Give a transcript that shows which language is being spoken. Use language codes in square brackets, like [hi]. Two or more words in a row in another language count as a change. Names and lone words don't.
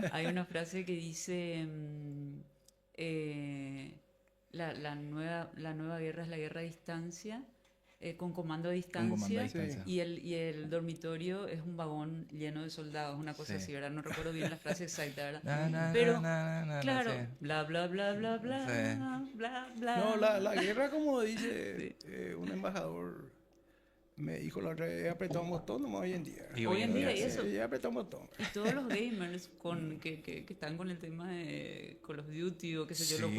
[es] Hay una frase que dice la nueva guerra es la guerra a distancia, con comando a Con comando a distancia, distancia. y el dormitorio es un vagón lleno de soldados, una cosa Sí. así, ¿verdad? No recuerdo bien la frase exacta, ¿verdad? Na, na, Pero, na, na, na, claro, sí. bla, bla, bla, bla, bla, Sí. bla, bla. No, la guerra, como dice un embajador, me dijo la otra vez, he apretado un botón nomás hoy en día. Y Hoy en día, y Sí, eso. ya he apretado un botón. Y todos los gamers que están con el tema de Call of Duty o qué sé yo, los